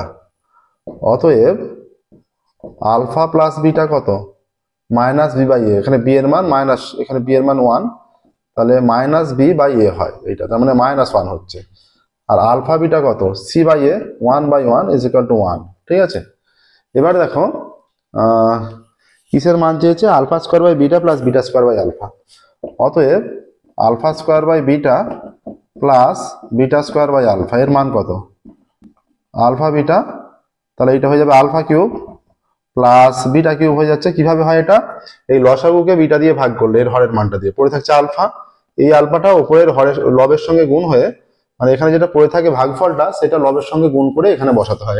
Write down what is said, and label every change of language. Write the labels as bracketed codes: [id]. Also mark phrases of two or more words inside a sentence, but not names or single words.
[bn] অতএব আলফা প্লাস বিটা কত, -b/a। এখানে b এর মান মাইনাস, এখানে b এর মান 1, তাহলে -b/a হয় এটা, তার মানে -1 হচ্ছে। আর আলফা বিটা কত, c/a, 1/1 = 1। ঠিক আছে, এবার দেখো কিসের মান চেয়েছে, α²/β + β² α। অতএব α²/β প্লাস β² এর মান কত, আলফা বিটা, তাহলে এটা হয়ে যাবে α³ প্লাস β³ হয়ে যাচ্ছে। কিভাবে হয় এটা, এই লসাগুকে বিটা দিয়ে ভাগ করলে এর হরের মানটা দিয়ে, পড়ে থাকছে আলফা, এই আলফাটা উপরের হরের লবের সঙ্গে গুণ হয়ে, মানে এখানে যেটা পড়ে থাকে ভাগফলটা, সেটা লবের সঙ্গে গুণ করে এখানে বসাতে হয়।